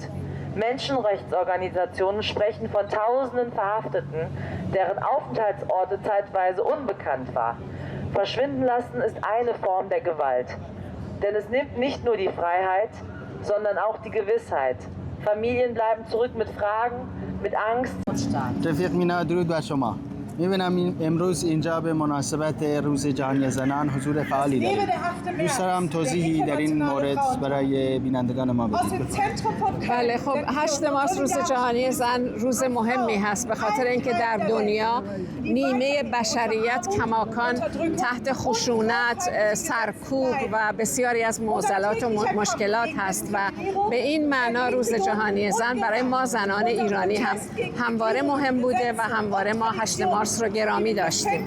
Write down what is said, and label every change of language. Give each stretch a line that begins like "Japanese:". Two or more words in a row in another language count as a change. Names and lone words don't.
German: Menschenrechtsorganisationen sprechen von tausenden Verhafteten, deren Aufenthaltsorte zeitweise unbekannt war. Verschwinden lassen ist eine Form der Gewalt. Denn es nimmt nicht nur die Freiheit, sondern auch die Gewissheit. Familien bleiben zurück mit Fragen, mit Angst.
Persian: رفیق مینا درود بر شما. می‌بینم امروز اینجا به مناسبت روز جهانی زنان حضور فعالی دارید. دوست دارم توضیحی در این مورد برای بینندگان ما بدید. بله، خب 8 مارس روز جهانی زن روز مهمی هست به خاطر اینکه در دنیا نیمه بشریت کماکان تحت خشونت، سرکوب و بسیاری از معضلات و مشکلات هست و به این معنا روز جهانی زن برای ما زنان ایرانی هم همواره مهم بوده و همواره ما 8 مارس رو گرامی داشتیم.